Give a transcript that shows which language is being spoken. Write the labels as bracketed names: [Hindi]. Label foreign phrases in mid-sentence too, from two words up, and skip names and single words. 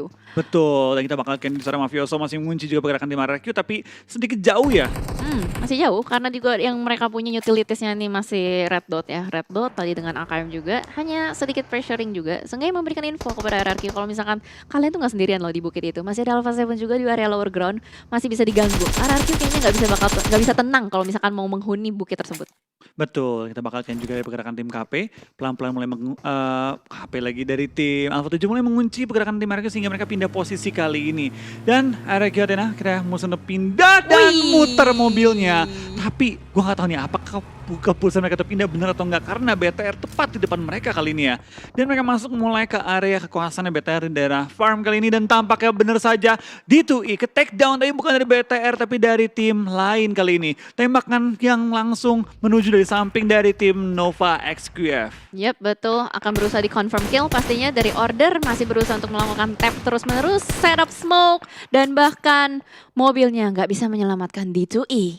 [Indonesian] Betul, dan kita bakal lihat seorang Mafioso masih mengunci juga pergerakan tim RRQ, tapi sedikit jauh ya. Masih jauh karena juga yang mereka punya utilitasnya nih masih [English] red dot [Indonesian] ya. [English] Red dot [Indonesian] tadi dengan AKM juga hanya sedikit pressuring juga. Seenggaknya memberikan info kepada RRQ kalau misalkan kalian tuh nggak sendirian loh di bukit itu. Masih ada Alpha 7 juga di area [English] lower ground, [Indonesian] masih bisa diganggu. RRQ kayaknya nggak bisa tenang kalau misalkan mau menghuni bukit tersebut. Betul, kita bakal lihat juga dari pergerakan tim KP. Pelan-pelan mulai KP lagi dari tim Alpha 7 mulai mengunci pergerakan tim RRQ sehingga mereka pindah posisi kali ini. Dan RRQ Athena kita musuh pindah dan muter mobilnya. Tapi gue gak tahu nih apakah keputusan mereka terpindah benar atau enggak karena BTR tepat di depan mereka kali ini ya. Dan mereka masuk mulai ke area kekuasaannya BTR di daerah farm kali ini dan tampaknya benar saja D2E ke [English] take down [Indonesian] tapi bukan dari BTR tapi dari tim lain kali ini. Tembakan yang langsung menuju dari samping dari tim Nova XQF. Yap, betul. Akan berusaha di [English] confirm kill [Indonesian] pastinya dari Order. Masih berusaha untuk melakukan tap terus-menerus, [English] setup smoke, [Indonesian] dan bahkan mobilnya nggak bisa menyelamatkan D2E.